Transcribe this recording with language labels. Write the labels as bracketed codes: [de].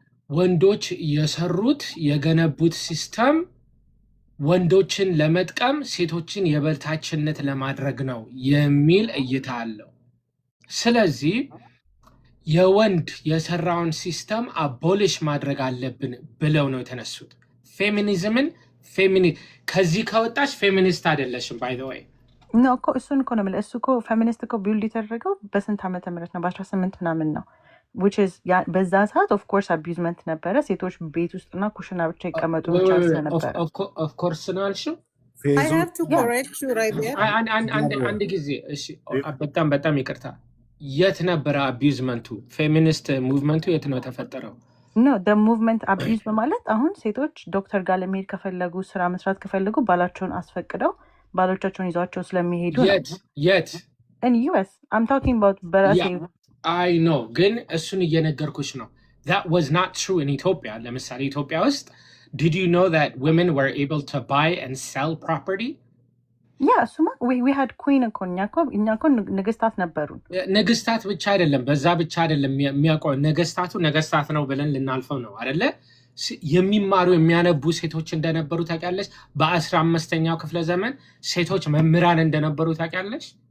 [am] ወንዶች የሰሩት የገነቡት ሲስተም ወንዶችን ለመጥቀም ሴቶችን የበታችነት ለማድረግ ነው የሚል እይታ አለው። ስለዚህ የወንድ የሰራውን ሲስተም አቦሊሽ ማድረግ አለብን ብለው ነው የተነሱት። ፌሚኒዝምን ከዚህ ከወጣች ፌሚኒስት አይደለሽም ባይ ዘ ዌይ ነው እኮ እሱን እኮ ነው ማለት እሱ እኮ ፌሚኒስት እኮ ቢልድ የተደረገው በስንት ዓመተ ምህረት ነው? በ18 ምናምን ነው which is በዛ ሰዓት of course abusement ነበረ። ሴቶች ቤት ውስጥና ኩሽና ብቻ ይቀመጡ ብቻ ነበር። of course ነው አልሽው። [en] I have to correct you right there. [am] አንድ ጊዜ እሺ፣ በጣም ይቅርታ። የት ነበረ አቢዩዝመንቱ? ፌሚኒስት ሙቭመንቱ የት ነው ተፈጠረው? [en] No, the movement abuse [am] በማለት አሁን ሴቶች ዶክተር ጋር ለመሄድ ከፈለጉ ስራ መስራት ከፈለጉ ባላቸውን አስፈቅደው ባሎቻቸውን ይዟቸው ስለሚሄዱ የት [en] in US I'm talking about በራሴ I know [am] ግን እሱን እየነገርኩሽ ነው። [en] That was not true in Ethiopia. [am] ለምሳሌ ኢትዮጵያ ውስጥ [en] did you know that women were able to buy and sell property? Yeah, Suma, we had queen [am] እኮ እኛ እኮ ነገስታት ነበሩን። ነገስታት ብቻ አይደለም በዛ ብቻ አይደለም የሚያውቀው ነገስታት ነው ብለን ልናልፈው ነው አይደለ? የሚማሩ የሚያነቡ ሴቶች እንደነበሩ ታውቂያለሽ? በ15ኛው ክፍለ ዘመን ሴቶች መምህራን እንደነበሩ ታውቂያለሽ?